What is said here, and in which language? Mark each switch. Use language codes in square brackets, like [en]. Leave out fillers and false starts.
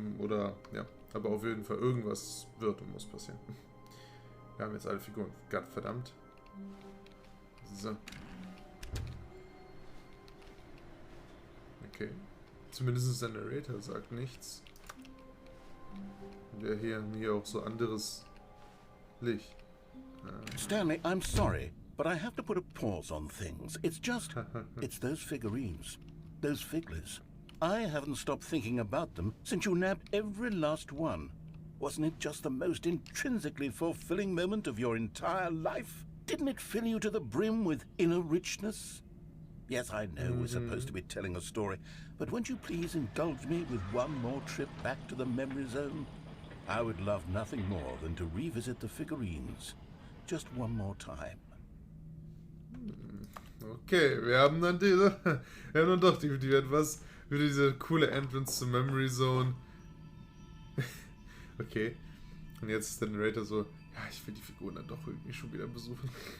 [de] Oder, ja, aber auf jeden Fall irgendwas wird und muss passieren. Wir haben jetzt alle Figuren. Gott verdammt. So. Okay. Zumindest der Narrator sagt nichts. Wir hier auch so anderes Licht. [en] Stanley, I'm sorry, but I have to put a pause on things. It's just, it's those figurines, those figures. I haven't stopped thinking about them since you nabbed every last one. Wasn't it just the most intrinsically fulfilling moment of your entire life? Didn't it fill you to the brim with inner richness? Yes, I know we're supposed to be telling a story, but won't you please indulge me with one more trip back to the memory zone? I would love nothing more than to revisit the figurines. Just one more time. [de] Okay, wir haben dann diese. Wir haben dann doch die etwas. Wieder diese coole Entrance zur Memory Zone. Okay. Und jetzt ist der Narrator so: Ja, ich will die Figuren dann doch irgendwie schon wieder besuchen.